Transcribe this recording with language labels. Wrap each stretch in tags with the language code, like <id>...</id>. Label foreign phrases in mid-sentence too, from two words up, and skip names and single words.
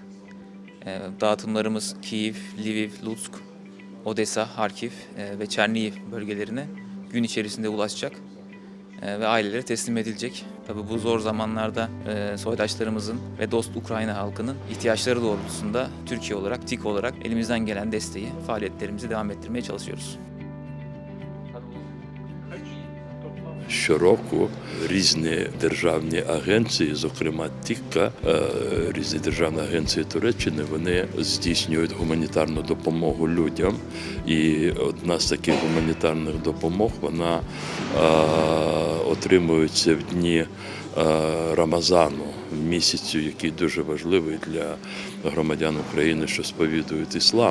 <tr>Dağıtımlarımız Kiev, Lviv, Lutsk, Odessa, Harkiv ve Çernihiv bölgelerine gün içerisinde ulaşacak ve ailelere teslim edilecek. Tabii bu zor zamanlarda soydaşlarımızın ve dost Ukrayna halkının ihtiyaçları doğrultusunda Türkiye olarak, TİK olarak elimizden gelen desteği, faaliyetlerimizi devam ettirmeye çalışıyoruz.</tr> <uk>Щороку різні державні агенції, зокрема ТІКа, різні державні агенції Туреччини, вони здійснюють гуманітарну допомогу людям. І одна з таких гуманітарних допомог, вона отримується в дні Рамазану, місяцю, який дуже важливий для громадян України, що сповідують іслам.</uk>